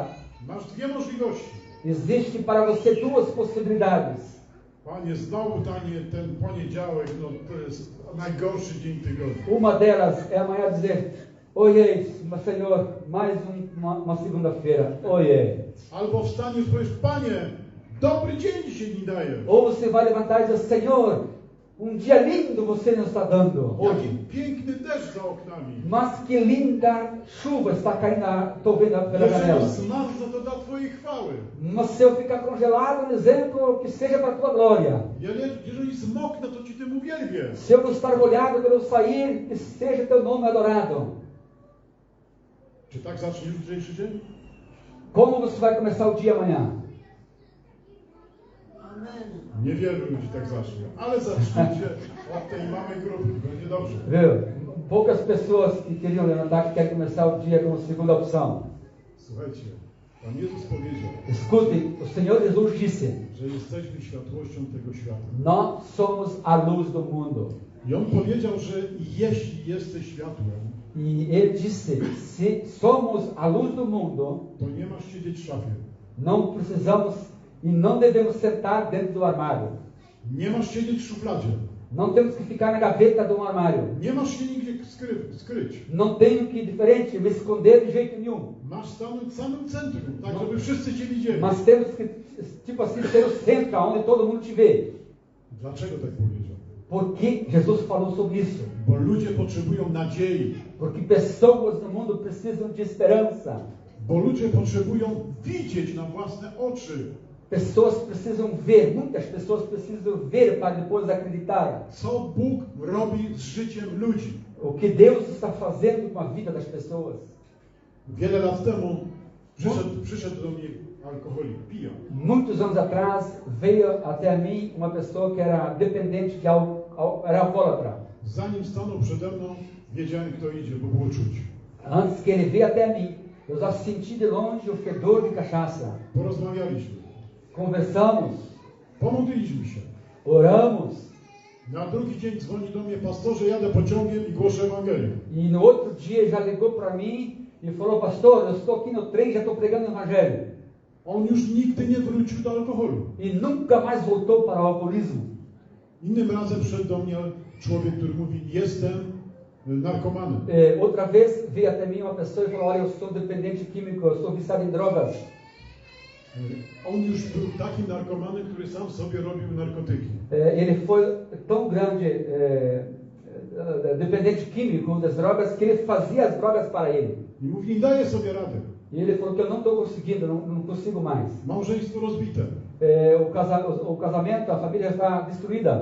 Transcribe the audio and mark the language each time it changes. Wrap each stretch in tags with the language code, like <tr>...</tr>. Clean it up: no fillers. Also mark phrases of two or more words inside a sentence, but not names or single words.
<pl>masz dwie możliwości.</pl> <pt>existe para você duas possibilidades.</pt> <pl>Panie, znowu ten poniedziałek, to jest najgorszy dzień tygodnia.</pl> <pt>Uma delas é amanhã dizer: Oiê, Senhor, mais uma segunda-feira. Oiê.</pt> <pl>Albo wstaniesz i powiesz: Panie, dobry dzień się mi daje.</pl> <pt>Ou você vai levantar e dizer: Senhor, dia lindo você nos está dando hoje.</pt> <pl>Jaki piękny deszcz za oknami.</pl> <pt>Mas que linda chuva está caindo, estou vendo pela janela.</pt> <pl>Jeżeli zmarzna, to dla Twojej chwały.</pl> <pt>Mas se eu ficar congelado, dizendo que seja para a tua glória.</pt> <pl>Jeżeli zmoknę, to Ci tym uwielbię.</pl> <pt>Se eu estar molhado quando eu sair, que seja teu nome adorado.</pt> <pl>Czy tak zaczniesz jutrzejszy dzień?</pl> <pt>Como você vai começar o dia amanhã?</pt> <pl>Niewielu ludzi tak zacznie, ale zacznijcie od tej małej grupy, będzie dobrze.</pl> <pt>Viu? Poucas pessoas que queriam levantar, que querem começar o dia como segunda opção.</pt> <pl>Słuchajcie, Pan Jezus powiedział,</pl> <pt>Escutem, o Senhor Jesus disse:</pt> <pl>że jesteśmy światłością tego świata.</pl> <pt>Nós somos a luz do mundo.</pt> <pl>I On powiedział, że jeśli jesteś światłem,</pl> <pt>E Ele disse: se somos a luz do mundo,</pt> <pl>to nie masz siedzieć w szafie.</pl> <pt>não precisamos e não devemos sentar dentro do armário.</pt> <pl>Nie masz siedzieć w szufladzie.</pl> <pt>Não temos que ficar na gaveta de armário.</pt> <pl>Nie masz się nigdzie skryć.</pl> <pt>Não tenho que, diferente, me esconder de jeito nenhum.</pt> <pl>Masz stanąć w samym centrum, tak żeby wszyscy Cię widzieli.</pl> <pt>Mas temos que, tipo assim, ser o centro, onde todo mundo te vê.</pt> <pl>Dlaczego tak powiedział?</pl> <pt>Porque Jesus falou sobre isso.</pt> <pl>Bo ludzie potrzebują nadziei.</pl> <pt>Porque pessoas no mundo precisam de esperança.</pt> <pl>Bo ludzie potrzebują widzieć na własne oczy.</pl> <pt>Pessoas precisam ver, muitas pessoas precisam ver para depois acreditar.</pt> <pl>Co Bóg robi z życiem ludzi.</pl> <pt>O que Deus está fazendo com a vida das pessoas.</pt> <pl>Wiele lat temu przyszedł do mnie alkoholik, pijak.</pl> <pt>Muitos anos atrás veio até mim uma pessoa que era dependente de era alcoólatra.</pt> <pl>Zanim stanął przede mną, wiedziałem, kto idzie, bo było czuć.</pl> <pt>Antes que ele veio até mim, eu já senti de longe o fedor de cachaça.</pt> <pl>Porozmawialiśmy.</pl> <pt>Conversamos,</pt> <pl>Pomodliliśmy się.</pl> <pt>oramos.</pt> <pl>Na drugi dzień dzwoni do mnie: pastorze, jadę pociągiem i głoszę Ewangelię.</pl> <pt>E no outro dia já ligou para mim e falou: pastor, eu estou aqui no trem, já estou pregando o evangelho.</pt> <pl>On już nigdy nie wrócił do alkoholu.</pl> <pt>E nunca mais voltou para o alcoolismo.</pt> <pl>Innym razem przyszedł do mnie człowiek, który mówi: jestem narkomanem.</pl> <pt>Outra vez veio até mim uma pessoa e falou: olha, eu sou dependente químico, eu sou viciado em drogas.</pt> <pl>On już był takim narkomanem, który sam sobie robił narkotyki.</pl> <pt>Ele foi tão grande dependente químico das drogas que ele fazia as drogas para ele.</pt> <pl>I mówi: nie daję sobie rady.</pl> <pt>E ele falou que eu não estou conseguindo, não consigo mais.</pt> <pl>Małżeństwo rozbite.</pl> <pt>O casamento, a família está destruída.</pt>